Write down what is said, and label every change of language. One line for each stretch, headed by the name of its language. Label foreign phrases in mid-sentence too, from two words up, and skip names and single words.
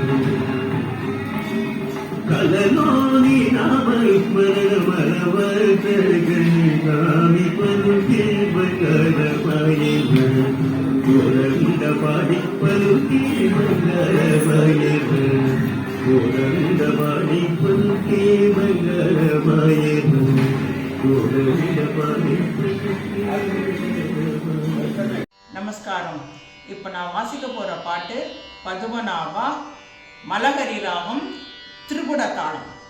Telugu: కలలోని నామస్మరణ మలవర్తగని స్వామి పలుకే బంగారమాయన కోదండపాణి పలుకే బంగారమాయన కోదండపాణి పలుకే బంగారమాయన కోదండపాణి
Tamil: நமஸ்காரம். இப்போ நான் வாசிக்க போகிற பாட்டு பதுமநாபா மலகரி ராகம் திரிபுட தாளம்.